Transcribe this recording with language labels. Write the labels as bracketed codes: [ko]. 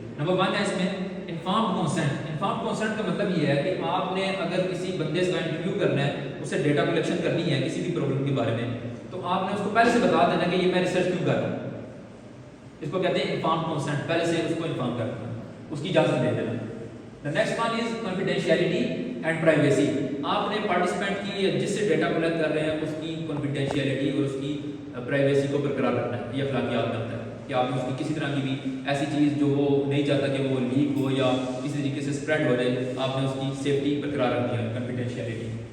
[ur] Number 1 ہے اس میں informed consent. Informed consent کا مطلب یہ ہے کہ آپ نے اگر کسی بندے کا انٹرویو کرنا ہے، اسے ڈیٹا کلیکشن کرنی ہے کسی بھی پرابلم کے بارے میں، تو آپ نے اس کو پہلے سے بتا دینا کہ یہ میں ریسرچ کیوں کر رہا ہوں. اس کو کہتے ہیں انفارمڈ کنسنٹ. پہلے سے اس کو انفارم کر دینا، اس کی اجازت دے دینا. [en] The next one is confidentiality and privacy. [ur] آپ نے پارٹیسپینٹ کی جس سے ڈیٹا کلیکٹ کر رہے ہیں اس کی confidentiality اور اس کی پرائیویسی کو برقرار رکھنا ہے. یہ اخلاقیات بنتا ہے کہ آپ نے اس کی کسی طرح کی بھی ایسی چیز جو وہ نہیں چاہتا کہ وہ لیک ہو یا کسی طریقے سے اسپریڈ ہو جائے، آپ نے اس کی سیفٹی برقرار رکھنی ہے، confidentiality.